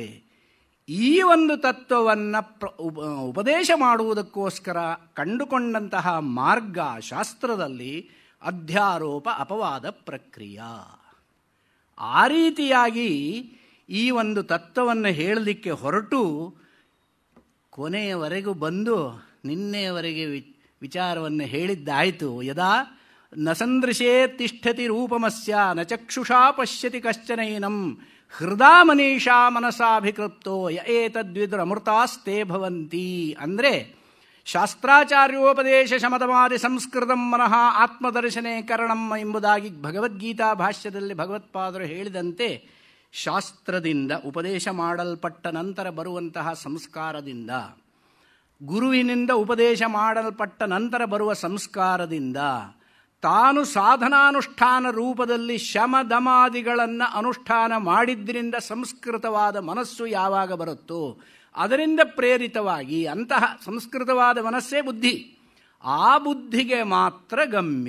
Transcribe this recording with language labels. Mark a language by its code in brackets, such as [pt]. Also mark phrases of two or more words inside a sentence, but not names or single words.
[kn] ಈ ಒಂದು ತತ್ವವನ್ನು ಉಪದೇಶ ಮಾಡುವುದಕ್ಕೋಸ್ಕರ ಕಂಡುಕೊಂಡಂತಹ ಮಾರ್ಗ ಶಾಸ್ತ್ರದಲ್ಲಿ ಅಧ್ಯಾರೋಪ ಅಪವಾದ ಪ್ರಕ್ರಿಯೆ. ಆ ರೀತಿಯಾಗಿ ಈ ಒಂದು ತತ್ವವನ್ನು ಹೇಳಲಿಕ್ಕೆ ಹೊರಟು ಕೊನೆಯವರೆಗೂ ಬಂದು ನಿನ್ನೆಯವರೆಗೆ ವಿಚಾರವನ್ನು ಹೇಳಿದ್ದಾಯಿತು. [sa] ಯದಾ ನ ಸಂದೃಶೇ ತಿಷ್ಠತಿ ರೂಪಮಸ್ಯ ನ ಚಕ್ಷುಷಾ ಪಶ್ಯತಿ ಕಶ್ಚನೈನಂ ಹೃದಾ ಮನೀಷಾ ಮನಸಾಭಿಕೃಪ್ತೋ ಯ ಏತದ್ವಿದುರಮೃತಾಸ್ತೆ ಭವಂತಿ. ಅಂದರೆ ಶಾಸ್ತ್ರಾಚಾರ್ಯೋಪದೇಶ ಶಮದಮಾದಿ ಸಂಸ್ಕೃತಂ ಮನಃ ಆತ್ಮದರ್ಶನೇ ಕರಣಂ [kn] ಎಂಬುದಾಗಿ ಭಗವದ್ಗೀತಾ ಭಾಷ್ಯದಲ್ಲಿ ಭಗವತ್ಪಾದರು ಹೇಳಿದಂತೆ ಶಾಸ್ತ್ರದಿಂದ ಉಪದೇಶ ಮಾಡಲ್ಪಟ್ಟ ನಂತರ ಬರುವಂತಹ ಸಂಸ್ಕಾರದಿಂದ, ಗುರುವಿನಿಂದ ಉಪದೇಶ ಮಾಡಲ್ಪಟ್ಟ ನಂತರ ಬರುವ ಸಂಸ್ಕಾರದಿಂದ ತಾನು ಸಾಧನಾನುಷ್ಠಾನ ರೂಪದಲ್ಲಿ ಶಮದಮಾದಿಗಳನ್ನು ಅನುಷ್ಠಾನ ಮಾಡಿದ್ರಿಂದ ಸಂಸ್ಕೃತವಾದ ಮನಸ್ಸು ಯಾವಾಗ ಬರುತ್ತೋ ಅದರಿಂದ ಪ್ರೇರಿತವಾಗಿ ಅಂತಹ ಸಂಸ್ಕೃತವಾದ ಮನಸ್ಸೇ ಬುದ್ಧಿ, ಆ ಬುದ್ಧಿಗೆ ಮಾತ್ರ ಗಮ್ಯ.